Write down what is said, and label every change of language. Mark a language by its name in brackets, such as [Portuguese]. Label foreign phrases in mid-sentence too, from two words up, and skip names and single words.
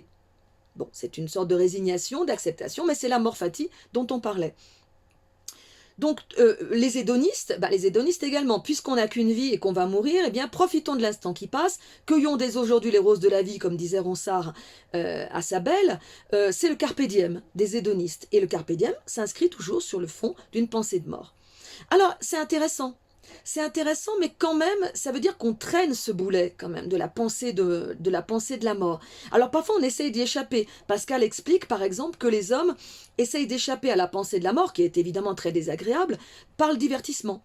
[French] Bon, c'est une sorte de résignation, d'acceptation, mais c'est la mort fati dont on parlait. Donc, les hédonistes également, puisqu'on n'a qu'une vie et qu'on va mourir, eh bien, profitons de l'instant qui passe, cueillons dès aujourd'hui les roses de la vie, comme disait Ronsard à sa belle, c'est le [Latin] carpe diem [French] des hédonistes. Et le [Latin] carpe diem [French] s'inscrit toujours sur le fond d'une pensée de mort. Alors, c'est intéressant, mais quand même, ça veut dire qu'on traîne ce boulet, quand même, de la pensée de la mort. Alors, parfois, on essaye d'y échapper. Pascal explique, par exemple, que les hommes essayent d'échapper à la pensée de la mort, qui est évidemment très désagréable, par le divertissement.